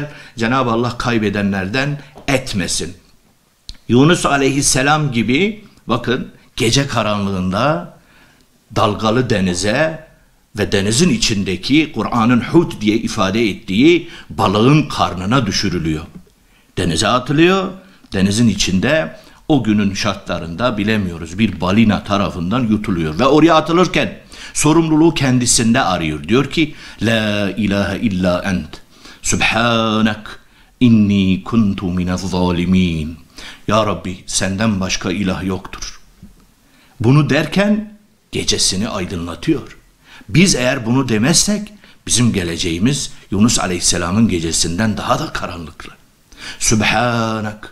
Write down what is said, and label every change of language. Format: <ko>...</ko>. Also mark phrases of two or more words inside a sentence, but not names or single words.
<tr>Cenab-ı Allah kaybedenlerden etmesin. Yunus aleyhisselam gibi bakın gece karanlığında dalgalı denize ve denizin içindeki Kur'an'ın hut diye ifade ettiği balığın karnına düşürülüyor. Denize atılıyor, denizin içinde o günün şartlarında bilemiyoruz bir balina tarafından yutuluyor. Ve oraya atılırken sorumluluğu kendisinde arıyor. Diyor ki</tr> <ar>لا إله إلا أنت سبحانك إني كنت من الظالمين.</ar> <tr>Ya Rabbi senden başka ilah yoktur. Bunu derken gecesini aydınlatıyor. Biz eğer bunu demezsek bizim geleceğimiz Yunus Aleyhisselam'ın gecesinden daha da karanlıklı. Sübhanak.</tr>